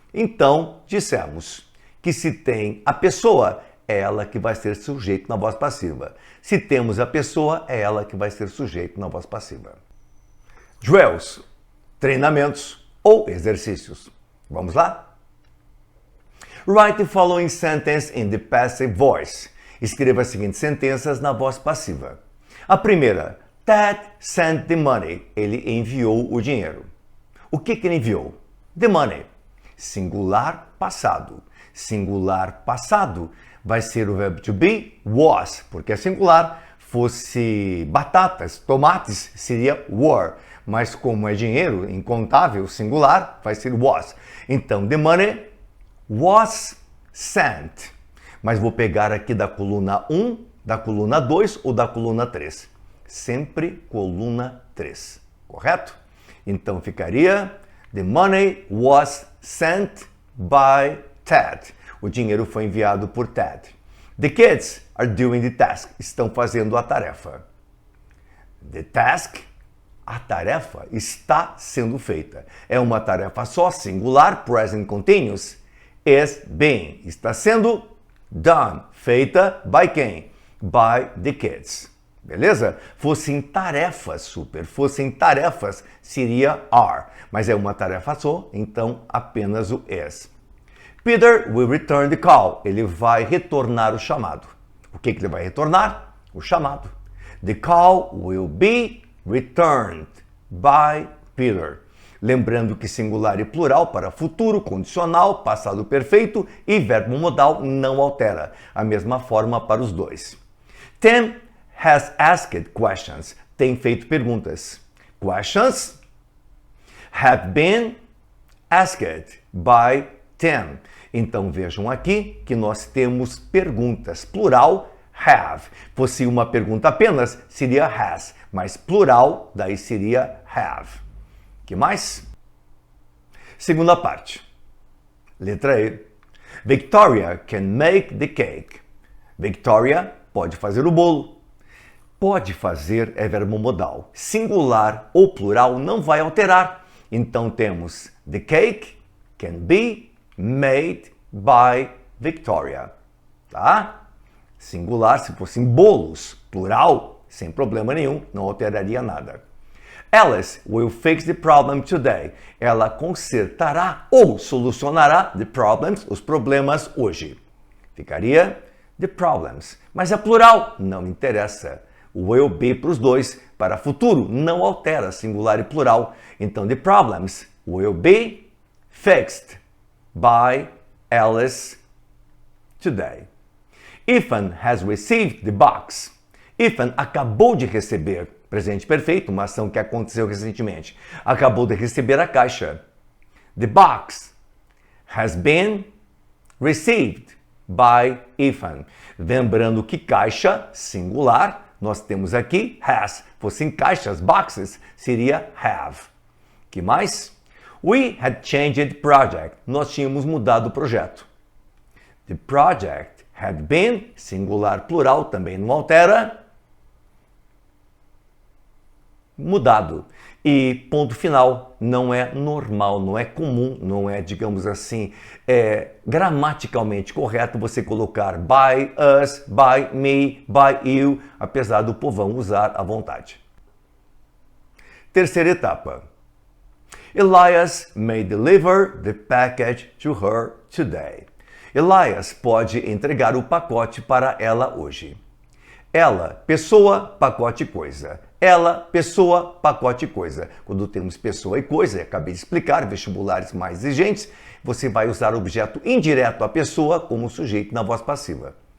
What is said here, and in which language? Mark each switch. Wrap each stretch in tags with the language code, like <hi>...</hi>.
<pt>Então, dissemos que se tem a pessoa, é ela que vai ser sujeito na voz passiva. Se temos a pessoa, é ela que vai ser sujeito na voz passiva. Drills, treinamentos ou exercícios. Vamos lá?</pt> <en>Write the following sentence in the passive voice.</en> <pt>Escreva as seguintes sentenças na voz passiva. A primeira,</pt> <en>Ted sent the money.</en> <pt>Ele enviou o dinheiro. O que ele enviou?</pt> <en>The money.</en> <pt>Singular passado. Singular passado vai ser o verbo to be, was, porque é singular. Fosse batatas, tomates, seria were. Mas como é dinheiro, incontável, singular, vai ser was.</pt> <en>Então, the money was sent.</en> <pt>Mas vou pegar aqui da coluna 1, da coluna 2 ou da coluna 3. Sempre coluna 3, correto? Então ficaria,</pt> <en>the money was sent by Ted.</en> <pt>O dinheiro foi enviado por Ted.</pt> <en>The kids are doing the task.</en> <pt>Estão fazendo a tarefa.</pt> <en>The task,</en> <pt>a tarefa, está sendo feita. É uma tarefa só, singular,</pt> <en>present continuous. Is being.</en> <pt>Está sendo done. Feita by quem?</pt> <en>By the kids.</en> <pt>Beleza? Fossem tarefas, super. Fossem tarefas, seria are. Mas é uma tarefa só, então apenas o is.</pt> <en>Peter will return the call.</en> <pt>Ele vai retornar o chamado. O que ele vai retornar? O chamado.</pt> <en>The call will be returned by Peter.</en> <pt>Lembrando que singular e plural para futuro, condicional, passado perfeito e verbo modal não altera. A mesma forma para os dois.</pt> <en>Tim has asked questions.</en> <pt>Tem feito perguntas.</pt> <en>Questions have been asked by Tim.</en> <pt>Então vejam aqui que nós temos perguntas. Plural, have. Fosse uma pergunta apenas, seria has. Mas plural, daí seria have. Que mais? Segunda parte. Letra E.</pt> <en>Victoria can make the cake.</en> <pt>Victoria pode fazer o bolo. Pode fazer é verbo modal. Singular ou plural não vai alterar. Então temos</pt> <en>the cake can be made by Victoria.</en> <pt>Tá? Singular se fossem bolos. Plural, sem problema nenhum, não alteraria nada.</pt> <en>Alice will fix the problem today.</en> <pt>Ela consertará ou solucionará os problemas hoje. Ficaria</pt> <en>the problems.</en> <pt>Mas é plural, não interessa. O</pt> <en>will be</en> <pt>para os dois, para futuro, não altera singular e plural.</pt> <en>Então, the problems will be fixed by Alice today. Ethan has received the box.</en> <pt>Ethan acabou de receber, presente perfeito, uma ação que aconteceu recentemente. Acabou de receber a caixa.</pt> <en>The box has been received by Ethan.</en> <pt>Lembrando que caixa, singular, nós temos aqui has. Fossem caixas, boxes, seria have. Que mais?</pt> <en>We had changed project.</en> <pt>Nós tínhamos mudado o projeto.</pt> <en>The project had been,</en> <pt>singular, plural, também não altera. Mudado. E ponto final, não é normal, não é comum, não é, digamos assim, gramaticalmente correto você colocar</pt> <en>by us, by me, by you,</en> <pt>apesar do povão usar à vontade. Terceira etapa.</pt> <en>Elias may deliver the package to her today.</en> <pt>Elias pode entregar o pacote para ela hoje. Ela, pessoa, pacote, coisa. Ela, pessoa, pacote, coisa. Quando temos pessoa e coisa, acabei de explicar, vestibulares mais exigentes, você vai usar o objeto indireto à pessoa como sujeito na voz passiva.</pt>